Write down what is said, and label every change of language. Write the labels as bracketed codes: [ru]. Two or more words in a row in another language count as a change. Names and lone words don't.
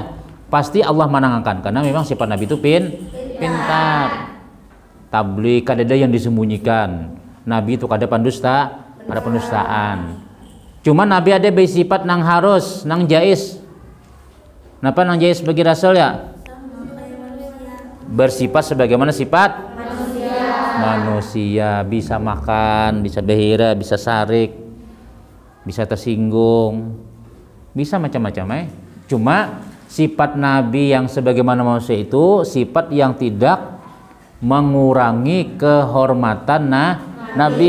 [id] Pasti Allah menangkan karena memang sifat Nabi itu pintar. Tabligh kadang-kadang yang disembunyikan. Nabi itu kada pendusta, ada pendustaan. [bjn] Cuma Nabi ada bersifat nang harus, nang jais. Kenapa nang jais bagi Rasul ya? [id] Bersifat sebagaimana sifat manusia, bisa makan, bisa behira, bisa sarik, bisa tersinggung, bisa macam-macam. Cuma sifat Nabi yang sebagaimana manusia itu sifat yang tidak mengurangi kehormatan Nabi.